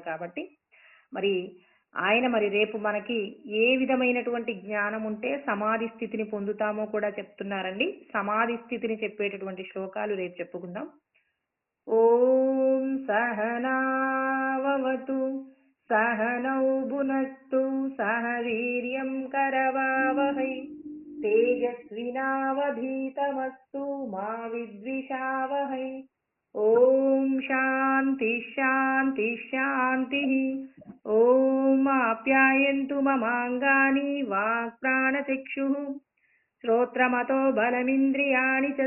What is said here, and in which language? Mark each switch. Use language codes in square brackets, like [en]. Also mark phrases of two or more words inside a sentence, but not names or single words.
[te] కాబట్టి మరి ఆయన రేపు మనకి ఏ విధమైనటువంటి జ్ఞానం ఉంటే సమాధి స్థితిని పొందుతామో కూడా చెప్తున్నారండి. సమాధి స్థితిని చెప్పేటటువంటి శ్లోకాలు రేపు చెప్పుకుందాం. [sa] ॐ सहनावतु सहनौ भुनक्तु सह वीर्यं करवावहै तेजस्विनावधीतमस्तु मा विद्विषावहै। ओम शांति शांति शांतिः। ओम आप्यायन्तु ममाङ्गानि वाक्प्राणचक्षुः श्रोत्रमतो बलमिन्द्रियाणि च